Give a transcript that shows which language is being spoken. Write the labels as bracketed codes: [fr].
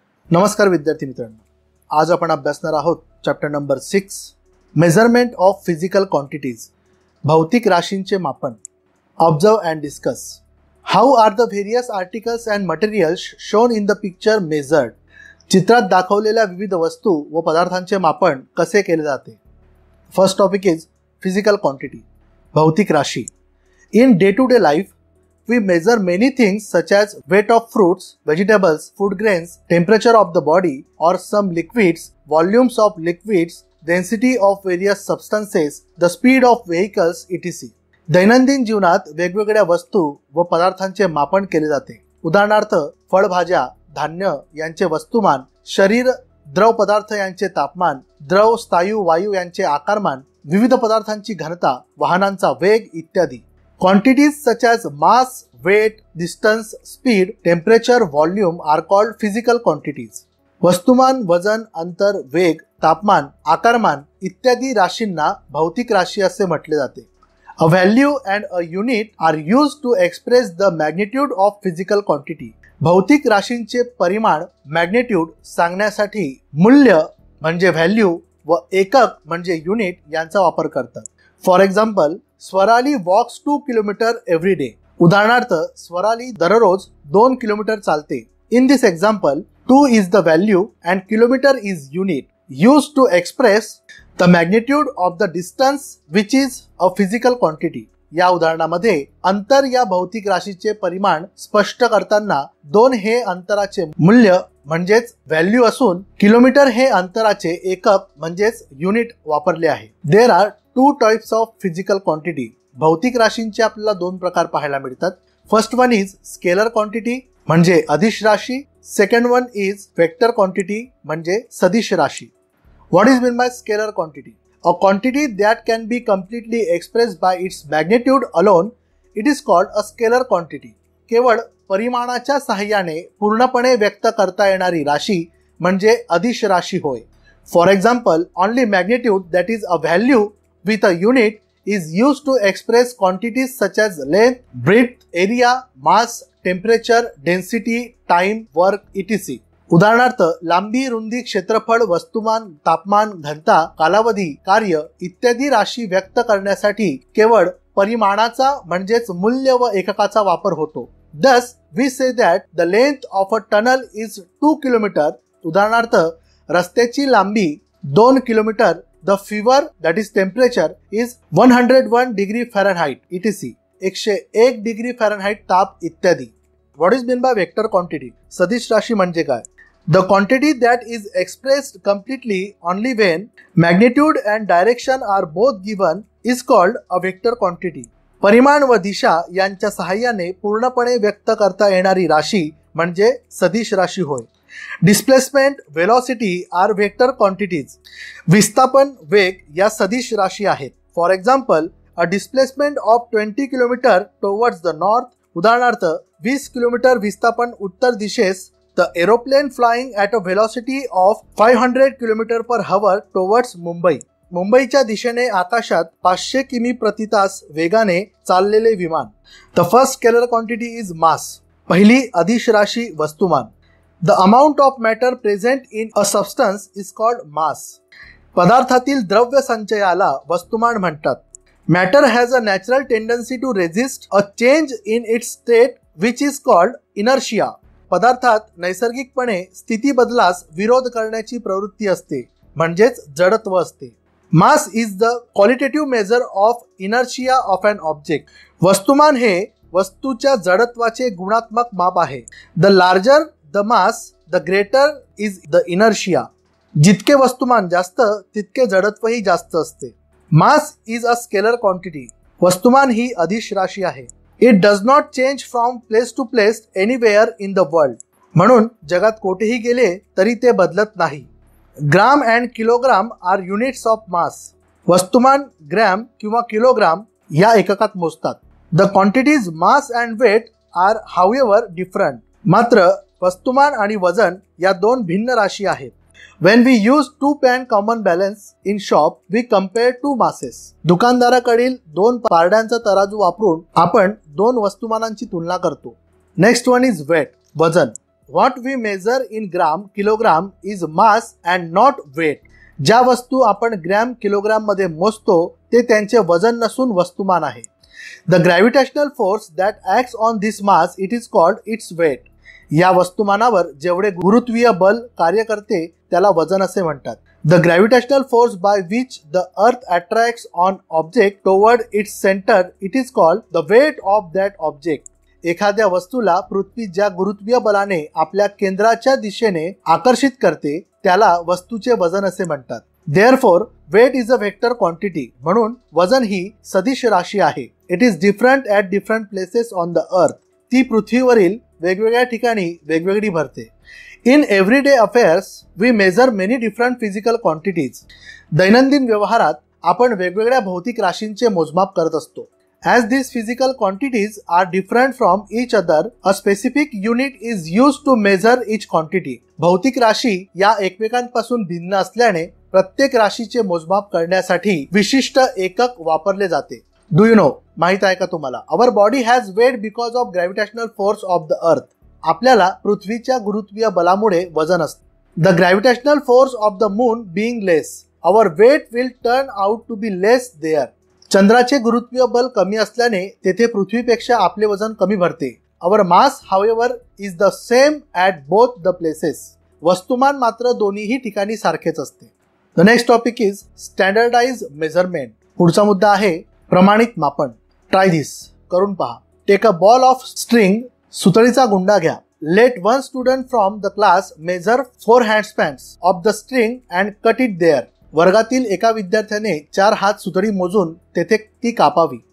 [mr] नमस्कार विद्यार्थी मित्रांनो, आज आपण अभ्यासणार आहोत chapter number 6 [en] measurement of physical quantities, [mr] भौतिक राशींचे मापन. [en] Observe and discuss. How are the various articles and materials shown in the picture measured. [mr] चित्रात दाखवलेल्या विविध वस्तू व पदार्थांचे मापन कसे केले जाते. [en] First topic is physical quantity, भौतिक राशी. In day to day life we measure many things such as weight of fruits, vegetables, food grains, temperature of the body or some liquids, volumes of liquids, density of various substances, the speed of vehicles etc. [mr] दैनंदिन जीवनात वेगवेगळ्या वस्तू व पदार्थांचे मापन केले जाते. उदाहरणार्थ फळभाज्या, धान्य यांचे वस्तुमान, शरीर, द्रव पदार्थ यांचे तापमान, द्रव, स्थायू, वायू यांचे आकारमान, विविध पदार्थांची घनता, वाहनांचा वेग इत्यादी. [en] Quantities such as mass, weight, distance, speed, temperature, volume are called physical quantities. [mr] वस्तुमान, वजन, अंतर, वेग, तापमान, आकारमान इत्यादी राशींना भौतिक राशी असे म्हटले जाते. [en] A value and a unit are used to express the magnitude of physical quantity. [mr] भौतिक राशींचे परिमाण, मॅग्निट्यूड सांगण्यासाठी मूल्य म्हणजे व्हॅल्यू व एकक म्हणजे युनिट यांचा वापर करतात. [en] For example, Swarali walks 2 kilometre every day. [mr] उदाहरणार्थ स्वराली दररोज 2 किलोमीटर चालते. [en] In this example 2 is the value and kilometre is unit used to express the magnitude of the distance which is a physical quantity. [mr] या उदाहरणामध्ये अंतर या भौतिक राशीचे परिमाण स्पष्ट करताना 2 हे अंतराचे मूल्य म्हणजेच व्हॅल्यू असून किलोमीटर हे अंतराचे एकक म्हणजेच युनिट वापरले आहे. [en] There are 2 types of physical quantity. [mr] भौतिक राशींचे आपल्याला 2 प्रकार पाहायला मिळतात. [en] first one is scalar quantity [mr] म्हणजे अदिश राशी. [en] second one is vector quantity [mr] म्हणजे सदिश राशी. [en] What is mean by scalar quantity? A quantity that can be completely expressed by its magnitude alone, it is called a scalar quantity. [mr] केवळ परिमाणाच्या सहाय्याने पूर्णपणे व्यक्त करता येणारी राशी म्हणजे अदिश राशी होय. [en] For example, only magnitude that is a value with a unit is used to express quantities such as length, breadth, area, mass, temperature, density, time, work etc. [mr] उदाहरणार्थ लांबी, रुंदी, क्षेत्रफळ, वस्तुमान, तापमान, घनता, कालावधी, कार्य इत्यादी राशी व्यक्त करण्यासाठी केवळ परिमाणाचा म्हणजेच मूल्य व एककाचा वापर होतो. [en] Thus, we say that the length of a tunnel is 2 kilometer. [mr] उदाहरणार्थ रस्त्याची लांबी 2 kilometre. [en] The fever that is temperature is 101 degree Fahrenheit etc. [mr] 101 degree Fahrenheit ताप इत्यादी. [en] What is meant by vector quantity? [mr] सदिश राशी म्हणजे काय? [en] The quantity that is expressed completely only when magnitude and direction are both given is called a vector quantity. [mr] परिमाण व दिशा यांच्या सहाय्याने पूर्णपणे व्यक्त करता येणारी राशी म्हणजे सदिश राशी होय. [en] Displacement, velocity are vector quantities. [mr] विस्थापन, वेग या सदिश राशी आहेत. [en] For example, a displacement of 20 kilometre towards the north. [mr] उदाहरणार्थ 20 किलोमीटर विस्थापन उत्तर दिशेस. [en] The aeroplane flying at a velocity of 500 km per hour towards Mumbai. [mr] मुंबईच्या दिशेने आकाशात 500 किमी प्रति तास वेगाने चाललेले विमान. [en] The first scalar quantity is mass. [mr] पहिली अदिश राशी वस्तुमान. [en] The amount of matter present in a substance is called mass. [mr] पदार्थातील द्रव्य संचयाला वस्तुमान म्हणतात. [en] Matter has a natural tendency to resist a change in its state which is called inertia. [mr] पदार्थात नैसर्गिकपणे स्थिती बदलास विरोध करण्याची प्रवृत्ती असते म्हणजेच जडत्व असते. [en] Mass is the qualitative measure of inertia of an object. [mr] वस्तुमान हे वस्तूच्या जडत्वाचे गुणात्मक माप आहे. [en] The larger the mass the greater is the inertia. [mr] जितके वस्तुमान जास्त तितके जडत्वही जास्त असते. [en] Mass is a scalar quantity. [mr] वस्तुमान ही अदिश राशी आहे. [en] It does not change from place to place anywhere in the world. [mr] म्हणून जगात कोठेही गेले तरी ते बदलत नाही. [en] Gram and kilogram are units of mass. [mr] वस्तुमान ग्रॅम किंवा किलोग्राम या एककात मोजतात. [en] The quantities mass and weight are however different. [mr] मात्र वस्तुमान आणि वजन या 2 भिन्न राशी आहेत. [en] When we use 2 pan common balance in shop, we compare 2 masses. [mr] दुकानदाराकडील 2 पारड्यांचा तराजू वापरून आपण 2 वस्तुमानांची तुलना करतो. [en] next one is weight, [mr] वजन. [en] What we measure in gram kilogram is mass and not weight. [mr] ज्या वस्तू आपण ग्रॅम किलोग्राम मध्ये मोजतो ते त्यांचे वजन नसून वस्तुमान आहे. [en] The gravitational force that acts on this mass it is called its weight. [mr] या वस्तुमानावर जेवढे गुरुत्वीय बल कार्य करते त्याला वजन असे म्हणतात. [en] The gravitational force by which the earth attracts on object toward its centre it is called the weight of that object. [mr] एखाद्या वस्तूला पृथ्वी ज्या गुरुत्वीय बलाने आपल्या केंद्राच्या दिशेने आकर्षित करते त्याला वस्तूचे वजन असे म्हणतात. [en] Therefore weight is a vector quantity. [mr] म्हणून वजन ही सदिश राशी आहे. [en] It is different at different places on the earth. [mr] ती पृथ्वीवरील वेगवेगळ्या ठिकाणी वेगवेगळी भरते. [en] In everyday affairs we measure many different physical quantities. [mr] दैनंदिन व्यवहारात आपण वेगवेगळ्या भौतिक राशींचे मोजमाप करत असतो. [en] As these physical quantities are different from each other, a specific unit is used to measure each quantity. [mr] भौतिक राशी या एकमेकांपासून भिन्न असल्याने प्रत्येक राशीचे मोजमाप करण्यासाठी विशिष्ट एकक वापरले जाते. [en] do you know, [mr] माहित आहे का तुम्हाला? [en] Our body has weight because of gravitational force of the earth. [mr] आपल्याला पृथ्वीच्या गुरुत्वीय बलामुळे वजन असते. [en] The gravitational force of the moon being less, our weight will turn out to be less there. [mr] चंद्राचे गुरुत्वीय बल कमी असल्याने तेथे पृथ्वीपेक्षा आपले वजन कमी भरते. [en] Our mass however is the same at both the places. [mr] वस्तुमान मात्र दोन्हीही ठिकाणी सारखेच असते. [en] The next topic is standardise measurement. [mr] पुढचा मुद्दा आहे प्रमाणित मापन. [en] try this, [mr] करून पहा. [en] Take a ball of string. [mr] सुतळीचा गुंडा घ्या. [en] Let one student from the class measure 4 handspans of the string and cut it there. [mr] वर्गातील एका विद्यार्थ्याने 4 हात सुतळी मोजून तेथे ती कापावी.